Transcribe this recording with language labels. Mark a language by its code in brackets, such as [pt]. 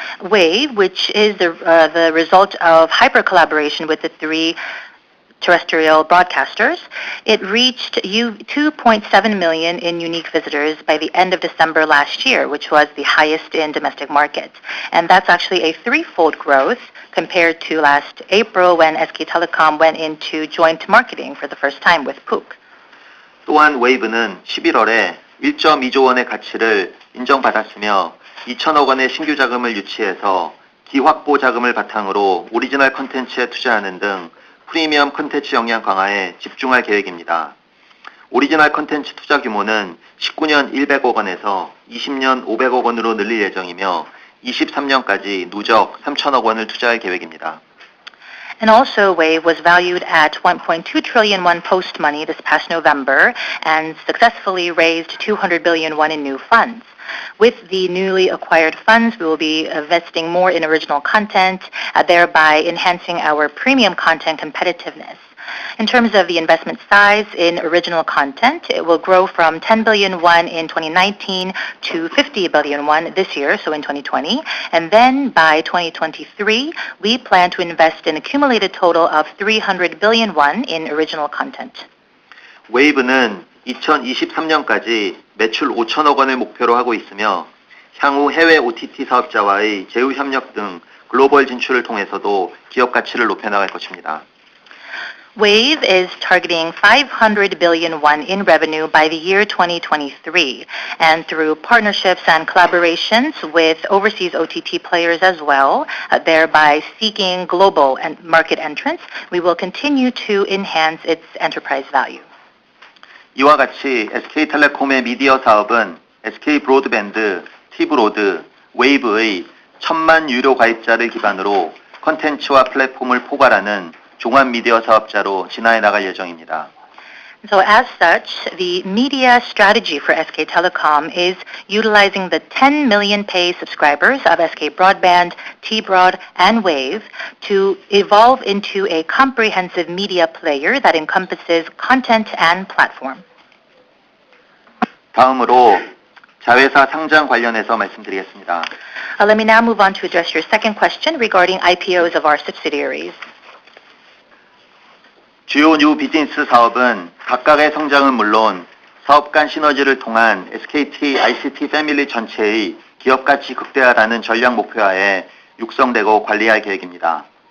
[en] Wave, which is the result of hyper collaboration with the three terrestrial broadcasters, it reached 2.7 million in unique visitors by the end of December last year, which was the highest in domestic markets. And that's actually a threefold growth compared to last April when SK Telecom went into joint marketing for the first time with POOK. [ko] 또한 웨이브는 11월에 1.2조 원의 가치를 인정받았으며 2천억 원의 신규 자금을 유치해서 기확보 자금을 바탕으로 오리지널 콘텐츠에 투자하는 등 프리미엄 콘텐츠 역량 강화에 집중할 계획입니다. 오리지널 콘텐츠 투자 규모는 19년 100억 원에서 20년 500억 원으로 늘릴 예정이며 23년까지 누적 3천억 원을 투자할 계획입니다. [en] And also, Wave was valued at 1.2 trillion won post money this past November and successfully raised 200 billion won in new funds. With the newly acquired funds, we will be investing more in original content, thereby enhancing our premium content competitiveness. In terms of the investment size in original content, it will grow from 10 billion won in 2019 to 50 billion won this year, so in 2020. And then by 2023, we plan to invest an accumulated total of 300 billion won in original content. [ko] 웨이브는 2023년까지 매출 5천억 원을 목표로 하고 있으며 향후 해외 OTT 사업자와의 제휴 협력 등 글로벌 진출을 통해서도 기업 가치를 높여나갈 것입니다. [en] Wave is targeting 500 billion won in revenue by the year 2023. And through partnerships and collaborations with overseas OTT players as well, thereby seeking global market entrance, we will continue to enhance its enterprise value. [ko] 이와 같이 SK텔레콤의 미디어 사업은 SK브로드밴드, T브로드, 웨이브의 1,000만 유료 가입자를 기반으로 콘텐츠와 플랫폼을 포괄하는 종합 미디어 사업자로 진화해 나갈 예정입니다. [en] So as such, the media strategy for SK Telecom is utilizing the 10 million pay subscribers of SK Broadband, T-Broad, and Wave to evolve into a comprehensive media player that encompasses content and platform. [ko] 다음으로 자회사 상장 관련해서 말씀드리겠습니다. [en] Let me now move on to address your second question regarding IPOs of our subsidiaries. [ko] 주요 뉴 비즈니스 사업은 각각의 성장은 물론 사업 간 시너지를 통한 SKT ICT 패밀리 전체의 기업 가치 극대화라는 전략 목표하에 육성되고 관리할 계획입니다.